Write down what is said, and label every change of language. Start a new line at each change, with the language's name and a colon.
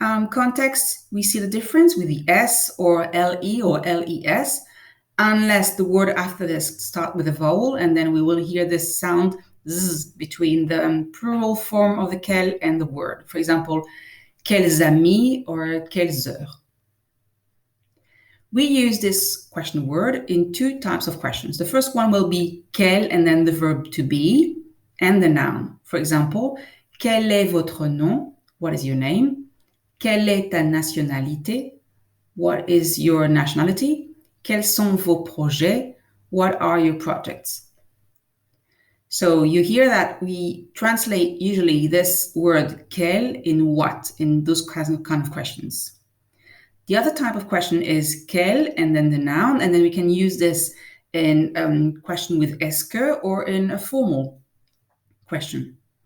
English: context, we see the difference with the S or LE or LES, unless the word after this starts with a vowel, and then we will hear this sound Z between the plural form of the quel and the word. For example,
French: quels amis or quelles heures.
English: We use this question word in two types of questions. The first one will be quel and then the verb to be and the noun. For example,
French: quel est votre nom?
English: What is your name?
French: Quelle est ta nationalité?
English: What is your nationality?
French: Quels sont vos projets?
English: What are your projects? So you hear that we translate usually this word quel in what, in those kind of questions. The other type of question is quel and then the noun, and then we can use this in a question with est-ce que or in a formal question.